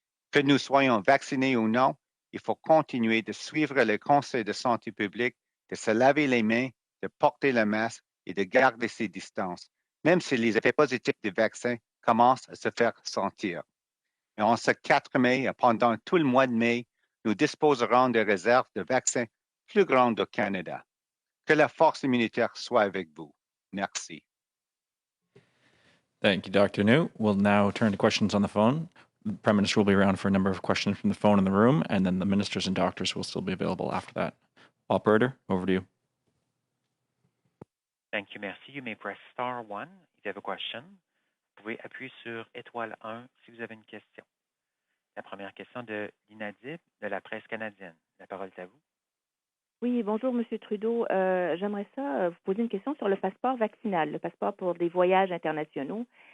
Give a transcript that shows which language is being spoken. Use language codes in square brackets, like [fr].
[fr] Que nous soyons vaccinés ou non, il faut continuer de suivre les conseils de santé publique, de se laver les mains, de porter le masque et de garder ses distances, même si les effets positifs des vaccins commencent à se faire sentir. Et en ce 4 mai et pendant tout le mois de mai, nous disposerons de réserves de vaccins plus grandes au Canada. Que la force immunitaire soit avec vous. Merci. [en] Thank you, Dr. New. We'll now turn to questions on the phone. The Prime Minister will be around for a number of questions from the phone in the room, and then the ministers and doctors will still be available after that. Operator, over to you. Thank you, merci. You may press star 1 if you have a question. [fr] Vous pouvez appuyer sur étoile 1 si vous avez une question. La première question de l'inaudible de la presse canadienne. La parole est à vous. Oui, bonjour, Monsieur Trudeau. J'aimerais vous poser une question sur le passeport vaccinal, le passeport pour des voyages internationaux.